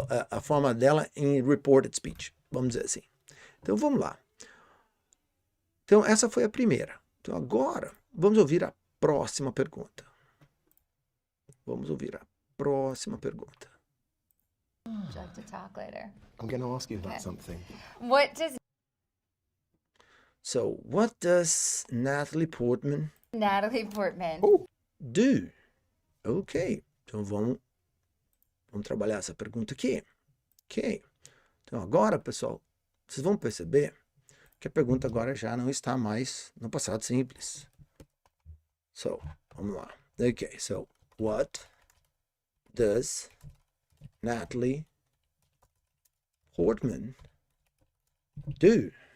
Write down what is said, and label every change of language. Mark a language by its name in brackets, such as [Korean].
[Portuguese] A forma dela em reported speech, vamos dizer assim. Então vamos lá. Então essa foi a primeira. Então agora vamos ouvir a próxima pergunta. Vamos ouvir a próxima pergunta. [English] Would you like to talk later? I'm going to ask you about Okay. something. What does So what does Natalie Portman Natalie Portman do? Ok. [Portuguese] Então vamos trabalhar essa pergunta aqui. Ok. Então agora, pessoal, vocês vão perceber que a pergunta agora já não está mais no passado simples. So, vamos lá. [English] Ok, so, what does Natalie Portman do?